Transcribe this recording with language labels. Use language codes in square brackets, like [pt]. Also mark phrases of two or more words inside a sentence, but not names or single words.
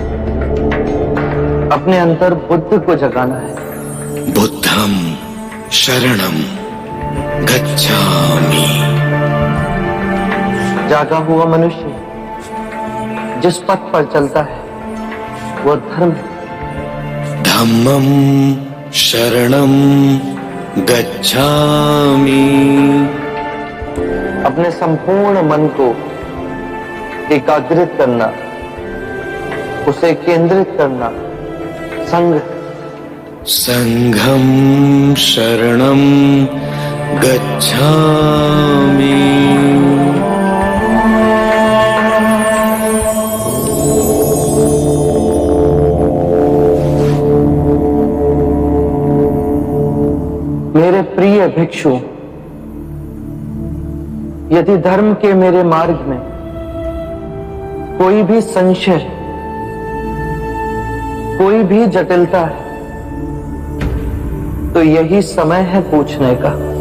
[hi] अपने अंदर बुद्ध को जगाना है। [pi] बुद्धम शरणम गच्छामि। [hi] जागा हुआ मनुष्य जिस पथ पर चलता है वो धर्म है। [pi] धम्मम शरणम गच्छामि। [hi] अपने संपूर्ण मन को एकाग्रित करना, उसे केंद्रित करना संघ। [pi] संघम शरणम गच्छामि। [hi] मेरे प्रिय भिक्षु, यदि धर्म के मेरे मार्ग में कोई भी संशय, कोई भी जटिलता है तो यही समय है पूछने का।